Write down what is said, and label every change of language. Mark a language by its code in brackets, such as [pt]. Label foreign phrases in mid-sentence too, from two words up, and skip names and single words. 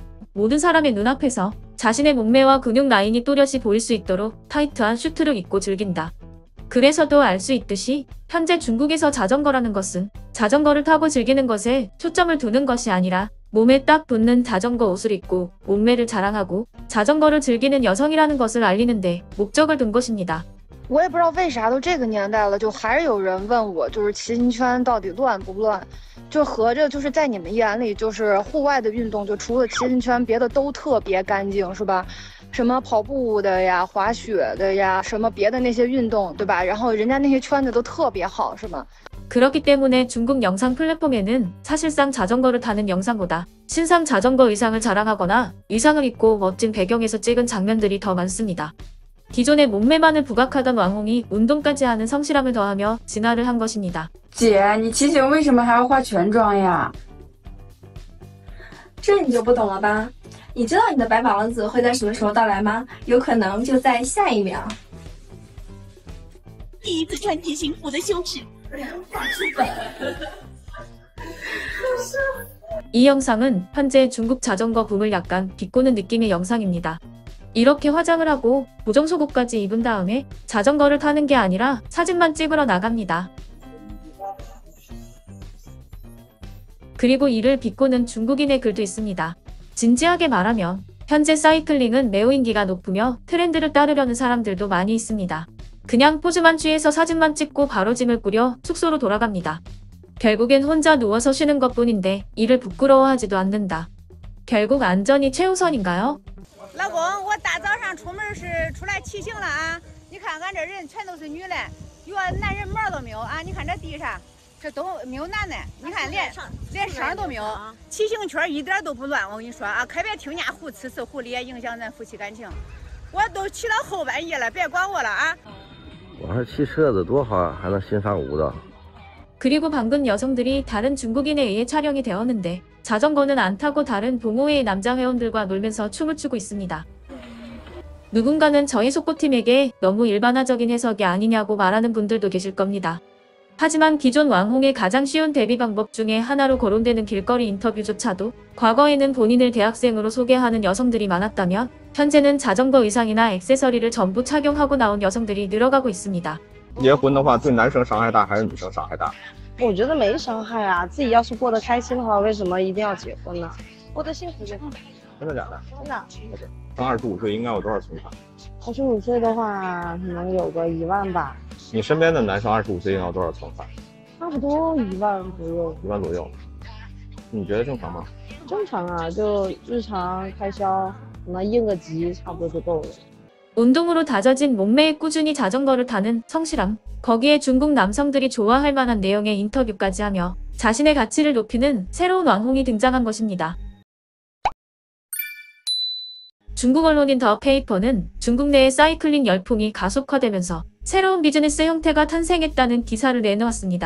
[ko] 모든 사람의 눈앞에서 자신의 몸매와 근육 라인이 또렷이 보일 수 있도록 타이트한 슈트를 입고 즐긴다. 그래서도 알 수 있듯이 현재 중국에서 자전거라는 것은 자전거를 타고 즐기는 것에 초점을 두는 것이 아니라 몸에 딱 붙는 자전거 옷을 입고 몸매를 자랑하고 자전거를 즐기는 여성이라는 것을 알리는데 목적을 둔 것입니다. [zh] 我也不知道为啥都这个年代了，就还是有人问我，就是骑行圈到底乱不乱？就合着就是在你们眼里，就是户外的运动，就除了骑行圈，别的都特别干净，是吧？什么跑步的呀、滑雪的呀，什么别的那些运动，对吧？然后人家那些圈子都特别好，是吗？ [ko] 그렇기 때문에 중국 영상 플랫폼에는 사실상 자전거를 타는 영상보다 신상 자전거 의상을 자랑하거나 의상을 입고 멋진 배경에서 찍은 장면들이 더 많습니다. 기존의 몸매만을 부각하던 왕홍이 운동까지 하는 성실함을 더하며 진화를 한 것입니다. [zh] 姐，你骑行为什么还要化全妆呀？这你就不懂了吧？你知道你的白马王子会在什么时候到来吗？有可能就在下一秒。第一次穿骑行服的羞耻。 [ko] 이 영상은 현재 중국 자전거 붐을 약간 비꼬는 느낌의 영상입니다. 이렇게 화장을 하고 보정속옷까지 입은 다음에 자전거를 타는 게 아니라 사진만 찍으러 나갑니다. 그리고 이를 비꼬는 중국인의 글도 있습니다. 진지하게 말하면 현재 사이클링은 매우 인기가 높으며 트렌드를 따르려는 사람들도 많이 있습니다. 그냥 포즈만 취해서 사진만 찍고 바로 짐을 꾸려 숙소로 돌아갑니다. 결국엔 혼자 누워서 쉬는 것뿐인데 이를 부끄러워하지도 않는다. 결국 안전이 최우선인가요? [zh] 老公，我大早上出门是出来骑行了啊！你看俺这人全都是女的，一个男人毛都没有啊！你看这地上，这都没有男的，你看连声都没有，骑行圈一点都不乱。我跟你说啊，可别听人家胡吃吃胡咧，影响咱夫妻感情。我都骑到后半夜了，别管我了啊！我还骑车子多好，还能欣赏舞蹈。 [ko] 그리고 방금 여성들이 다른 중국인에 의해 촬영이 되었는데 자전거는 안 타고 다른 동호회의 남자 회원들과 놀면서 춤을 추고 있습니다. 누군가는 저희 속보팀에게 너무 일반화적인 해석이 아니냐고 말하는 분들도 계실 겁니다. 하지만 기존 왕홍의 가장 쉬운 대비 방법 중에 하나로 거론되는 길거리 인터뷰조차도 과거에는 본인을 대학생으로 소개하는 여성들이 많았다면 현재는 자전거 의상이나 액세서리를 전부 착용하고 나온 여성들이 늘어가고 있습니다. [zh] 结婚的话，对男生伤害大还是女生伤害大？我觉得没伤害啊，自己要是过得开心的话，为什么一定要结婚呢？过得幸福就好。真的假的？真的。上25岁应该有多少存款 25岁的话，可能有个1万吧。你身边的男生25岁应该有多少存款？差不多1万左右。 1万左右。你觉得正常吗？正常啊，就日常开销，可能应个急差不多就够了。 [ko] 운동으로 다져진 몸매에 꾸준히 자전거를 타는 성실함, 거기에 중국 남성들이 좋아할 만한 내용의 인터뷰까지 하며 자신의 가치를 높이는 새로운 왕홍이 등장한 것입니다. 중국 언론인 더 페이퍼는 중국 내의 사이클링 열풍이 가속화되면서 새로운 비즈니스 형태가 탄생했다는 기사를 내놓았습니다.